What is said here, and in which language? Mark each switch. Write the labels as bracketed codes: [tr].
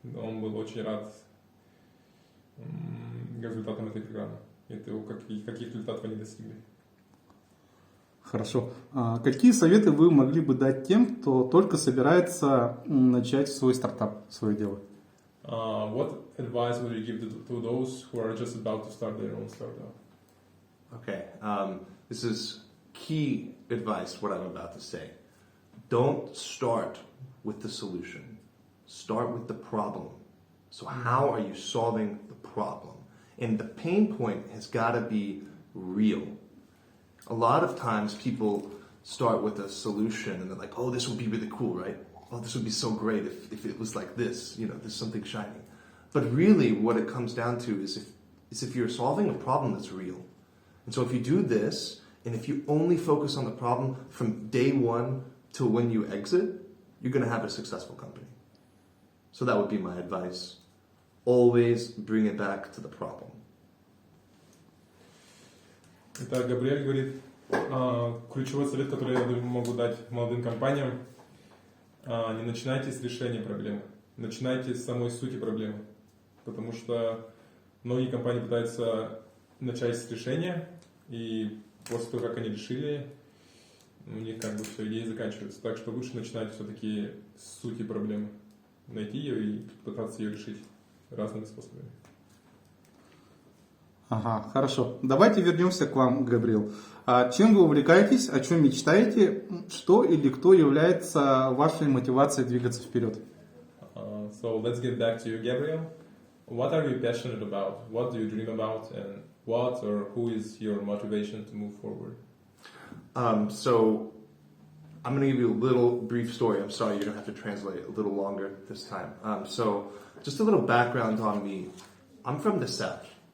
[ru] Он был очень рад результатам этой программы. Это каких результатов они достигли. Хорошо. Какие советы вы могли бы дать тем, кто только собирается начать свой стартап, свое дело? [en] What advice would you give to those who are just about to start their own startup? Okay, this is key advice, what I'm about to say. Don't start with the solution. Start with the problem. So how are you solving the problem? And the pain point has got to be real. A lot of times people start with a solution and they're like, oh, this would be really cool, right? Oh, this would be so great if it was like this, there's something shiny. But really what it comes down to is if you're solving a problem that's real. And so if you do this, and if you only focus on the problem from day one till when you exit, you're going to have a successful company. So that would be my advice. Always bring it back to the problem. [ru] Итак, Габриэль говорит, ключевой совет, который я могу дать молодым компаниям, не начинайте с решения проблемы, начинайте с самой сути проблемы. Потому что многие компании пытаются начать с решения, и после того, как они решили, у них как бы все, идеи заканчиваются. Так что лучше начинать все-таки с сути проблемы, найти ее и пытаться ее решить разными способами. Ага, хорошо. Давайте вернемся к вам, Габриэл. Чем вы увлекаетесь, о чем мечтаете, что или кто является вашей мотивацией двигаться вперед? [en] So let's get back to you, Gabriel. What are you passionate about? What do you dream about? And what or who is your motivation to move forward? So I'm going to give you a little brief story. I'm sorry, you're going to have to translate a little longer this time. So just a little background on me. I'm from the South.